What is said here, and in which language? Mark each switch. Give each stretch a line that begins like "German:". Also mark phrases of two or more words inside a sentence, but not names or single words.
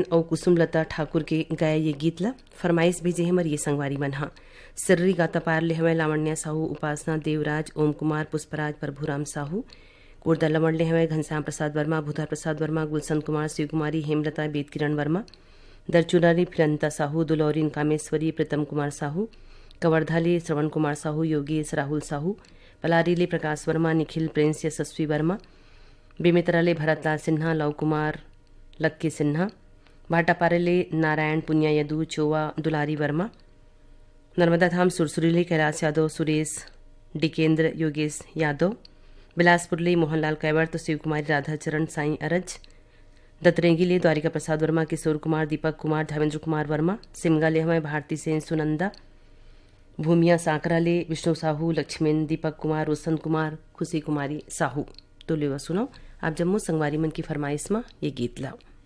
Chhattisgarhi: और कुसुमलता ठाकुर के गाया ये गीत ला फरमाइश भेजे हमर ये संगवारी मन हा सिर्री गाता पार ले हमें लावण्या साहू उपासना देवराज ओम कुमार पुष्पराज प्रभुराम साहू कुर्दा लमण ले हमें घनश्याम प्रसाद वर्मा भूधर प्रसाद वर्मा गुलशन कुमार शिव कुमारी हेमलता बेद किरण वर्मा दरचुनारी फिरंता साहू दुलौरीन कामेश्वरी प्रीतम कुमार साहू कवर्धाली श्रवण कुमार साहू योगेश राहुल साहू पलारीले प्रकाश वर्मा निखिल प्रिंस यशस्वी वर्मा बेमेतराले भरतलाल सिन्हा लव कुमार लक्की सिन्हा भाटापारेले नारायण पुनिया यदू चोवा दुलारी वर्मा नर्मदा धाम सुरसुरीले कैलाश यादव सुरेश डिकेंद्र योगेश यादव बिलासपुरले मोहनलाल कैवर्त शिव कुमारी राधाचरण साईं अरज दतरेंगीले द्वारिका प्रसाद वर्मा किशोर कुमार दीपक कुमार धर्मेंद्र कुमार वर्मा सिमगाले हमें भारती सेन सुनंदा भूमिया साकराले विष्णु साहू लक्ष्मण दीपक कुमार रोशन कुमार खुशी कुमारी साहू तो लेवा सुनो आप जम्मू संगवारी मन की फरमाइश में ये गीत लाओ